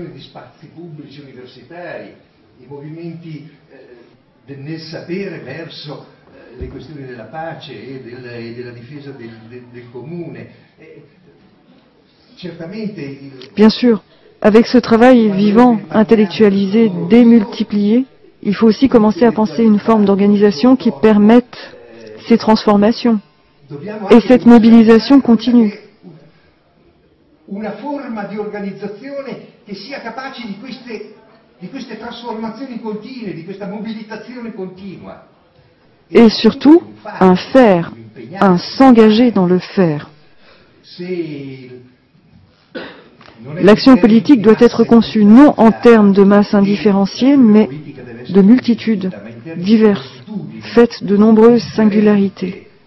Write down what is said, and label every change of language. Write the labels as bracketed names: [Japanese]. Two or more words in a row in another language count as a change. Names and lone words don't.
[French] Bien sûr, avec ce travail vivant, intellectualisé, démultiplié, il faut aussi commencer à penser une forme d'organisation qui permette ces transformations. Et cette mobilisation continue. [Italian] Una forma di organizzazione che sia capace di queste trasformazioni continue, di questa mobilitazione continua. [French] Et surtout, un faire, un s'engager dans le faire. L'action politique doit être conçue non en termes de masse indifférenciée, mais de multitudes diverses, faites de nombreuses singularités.